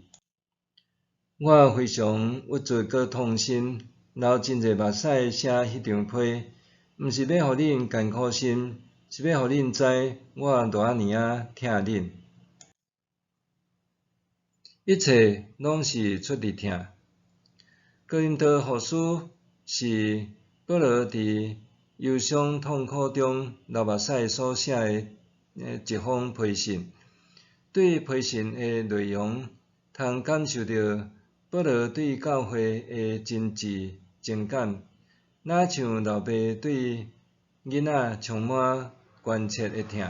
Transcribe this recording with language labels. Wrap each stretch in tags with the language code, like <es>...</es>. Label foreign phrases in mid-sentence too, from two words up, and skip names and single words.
<nan>我非常郁卒搁痛心，流真侪目屎写迄张批，毋是要互恁艰苦心，是要互恁知我偌尔疼恁。一切拢是出伫听。哥林多后书是保罗伫忧伤痛苦中流目屎所写的一封批信。对批信的内容，通感受到保罗对教会的真挚情感，若像老爸对囡仔充满关切的疼。</nan>